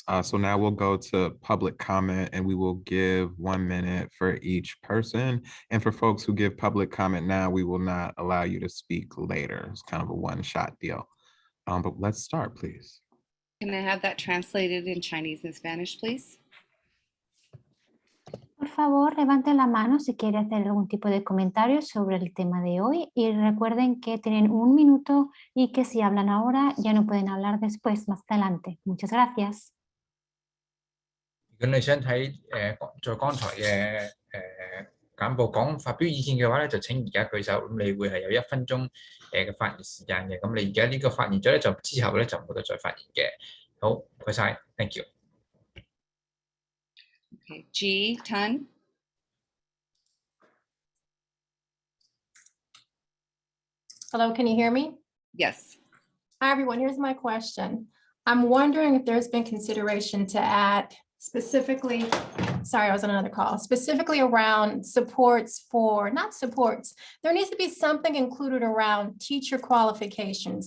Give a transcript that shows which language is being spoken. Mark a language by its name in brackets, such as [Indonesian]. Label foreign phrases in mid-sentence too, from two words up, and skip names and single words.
[English] So now we'll go to public comment, and we will give 1 minute for each person. And for folks who give public comment now, we will not allow you to speak later. It's kind of a one-shot deal. But let's start, please. Can I have that translated in Chinese and Spanish, please? [Spanish] favor, levanten la mano si quiere hacer algún tipo de comentario sobre el tema de hoy y recuerden que tienen 1 minuto y que si hablan ahora ya no pueden hablar después, más adelante. Muchas gracias. [Cantonese] 如果你想睇在剛才嘅簡報發表意見嘅話咧，就請而家舉手，咁你會係有1分鐘嘅發言時間嘅。咁你而家呢個發言咗咧，就之後咧就冇得再發言嘅。好，唔該晒 ， [English] thank you。 Okay. G. Tun. Hello, can you hear me? Yes. Hi, everyone. Here's my question. I'm wondering if there's been consideration to add specifically, sorry, I was on another call, specifically around supports for, not supports, there needs to be something included around teacher qualifications.